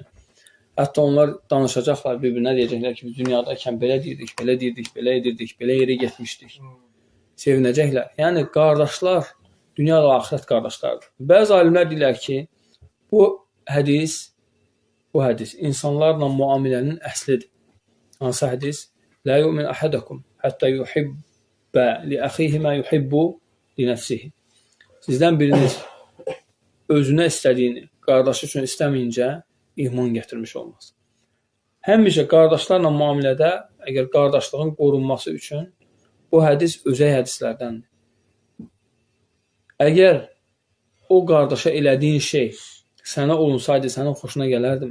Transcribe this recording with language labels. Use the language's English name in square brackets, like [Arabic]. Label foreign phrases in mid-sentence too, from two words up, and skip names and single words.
[Azerbaijani] Hətta onlar danışacaqlar, bir-birinə deyəcəklər ki, biz dünyadakən belə deyirdik, belə deyirdik, belə edirdik, belə yerə getmişdik. Sevinəcəklər. Yəni, qardaşlar, dünya və axirət qardaşlardır. Bəzi alimlər deyirlər ki, bu hədis insanlarla müamilənin əslidir. Hansı hədis? [Arabic] لا يؤمن أحدكم حتى يحب لأخيه ما يحب لنفسه. [Azerbaijani] Sizdən biriniz özünə istədiyini qardaşı üçün istəməyincə iman gətirmiş olmaz. Həmişə qardaşlarla müamilədə, əgər qardaşlığın qorunması üçün bu hədis özəy hədislərdəndir. Əgər o qardaşa elədiyin şey sənə olunsaydı, sənin xoşuna gələrdimi?